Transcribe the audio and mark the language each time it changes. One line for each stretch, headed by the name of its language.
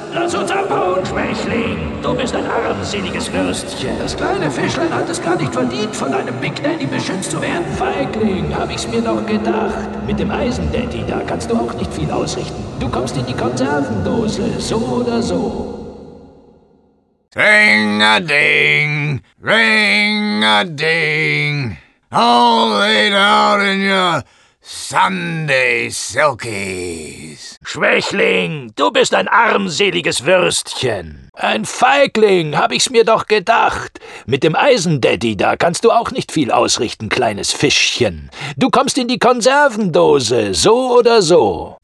German: Lass uns abhauen, Schwächling! Du bist ein armseliges Würstchen. Das kleine Fischlein hat es gar nicht verdient, von einem Big Daddy beschützt zu werden. Feigling, hab ich's mir doch gedacht. Mit dem Eisendaddy da kannst du auch nicht viel ausrichten. Du kommst in die Konservendose, so oder so.
English: Ding-a-ding, ring-a-ding, all laid out in your... Sunday Silkies.
German: Schwächling, du bist ein armseliges Würstchen. Ein Feigling, hab ich's mir doch gedacht. Mit dem Eisendaddy da kannst du auch nicht viel ausrichten, kleines Fischchen. Du kommst in die Konservendose, so oder so.